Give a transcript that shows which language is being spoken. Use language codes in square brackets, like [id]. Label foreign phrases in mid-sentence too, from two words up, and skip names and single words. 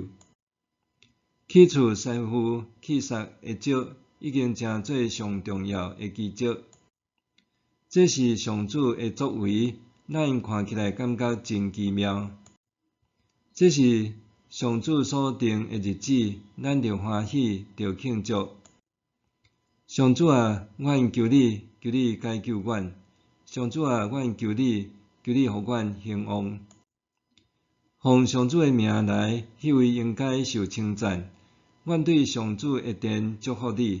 [nan] 去除师傅去杀的石，已经成做上重要的奇迹。这是上主的作为，咱看起来感觉真奇妙。这是上主所定的日子，咱着欢喜，着庆祝。上主啊，阮求你，求你解救阮。上主啊，阮求你，求你互阮兴旺。奉上主的名来，迄位应该受称赞。阮对上主的殿祝福你。